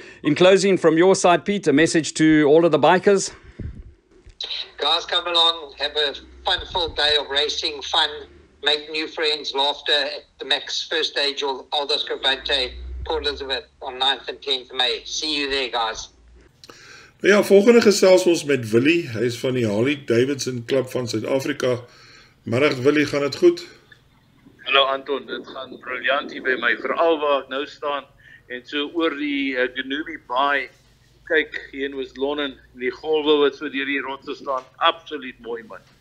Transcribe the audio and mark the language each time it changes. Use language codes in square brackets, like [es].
[en] In closing, from your side, Pete, a message to all of the bikers? Guys, come along, have a fun-filled day of racing, fun, make new friends, laughter at the Max first stage of Old Escabante, Port Elizabeth on 9th and 10th May. See you there, guys. [af] Ja, volgende gesels ons met Willie. Hy is van die Harley Davidson Club van Suid-Afrika. Middag Willie, gaan dit goed? Hallo Anton, dit gaan briljant hier by my, veral waar ek nou staan. En so oor die Genubi Baai, kyk, hier in West London, die golwe wat so deur die rotse staan, absoluut mooi man.